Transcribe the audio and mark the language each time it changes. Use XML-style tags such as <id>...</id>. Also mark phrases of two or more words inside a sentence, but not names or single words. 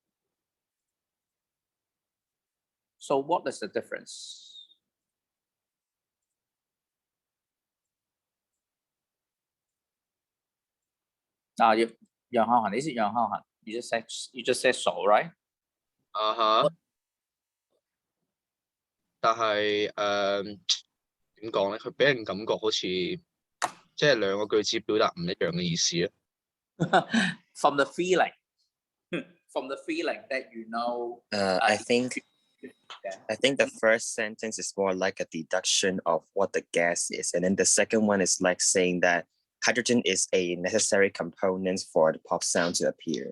<en>So what is the difference? Now, you just said so, right?</en> <yue>但係點講咧？佢俾人感覺好似即係兩個句子表達唔一樣嘅意思啊。</yue> <en>From the feeling, from the feeling that you know. I think Yeah. the first sentence is more like a deduction of what the gas is, and then the second one is like saying that hydrogen is a necessary component for the pop sound to appear.</en>